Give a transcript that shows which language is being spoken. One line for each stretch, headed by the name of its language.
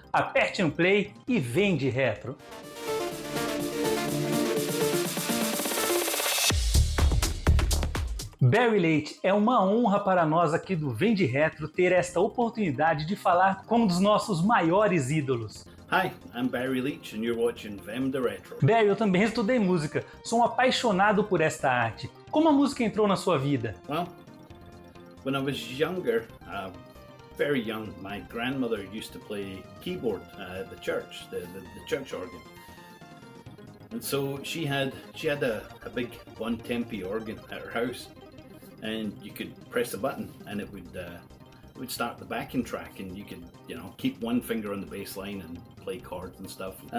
Portuguese: Aperte um play e vem de retro. Barry Leitch, é uma honra para nós aqui do Vem de Retro ter esta oportunidade de falar com um dos nossos maiores ídolos.
English: Hi, I'm Barry Leitch and you're watching Vem de Retro.
Portuguese: Barry, eu também estudei música, sou um apaixonado por esta arte. Como a música entrou na sua vida?
English: Well, when I was younger, very young, my grandmother used to play keyboard at the church, the church organ. And so she had a big one tempi organ at her house, and you could press a button and it would start the backing track, and you could keep one finger on the bass line and play chords and stuff.